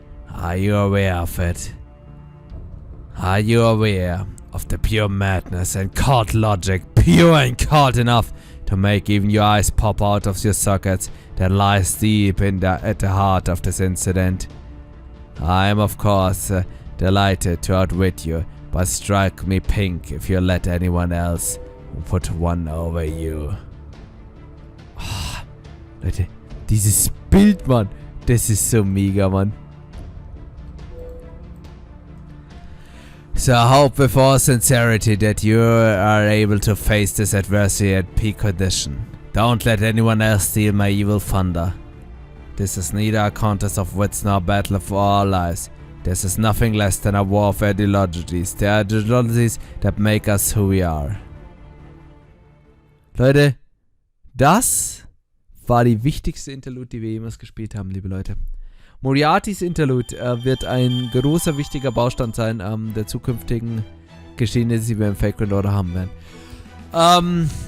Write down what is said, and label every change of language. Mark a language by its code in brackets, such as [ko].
[en] Are you aware of it? Are you aware of the pure madness and cold logic, pure and cold enough to make even your eyes pop out of your sockets, that lies deep at the heart of this incident? I am, of course, delighted to outwit you, but strike me pink if you let anyone else put one over you. [de] Oh, Leute, dieses Bild, Mann, das ist so mega, Mann. [en] So I hope with all sincerity that you are able to face this adversity at peak condition. Don't let anyone else steal my evil thunder. This is neither a contest of wits nor a battle for our lives. This is nothing less than a war of ideologies. The ideologies that make us who we are. [de] Leute, das war die wichtigste Interlude, die wir jemals gespielt haben, liebe Leute. Moriatys Interlude wird ein großer, wichtiger Baustein sein der zukünftigen Geschehnisse, die wir im Fake Order haben werden.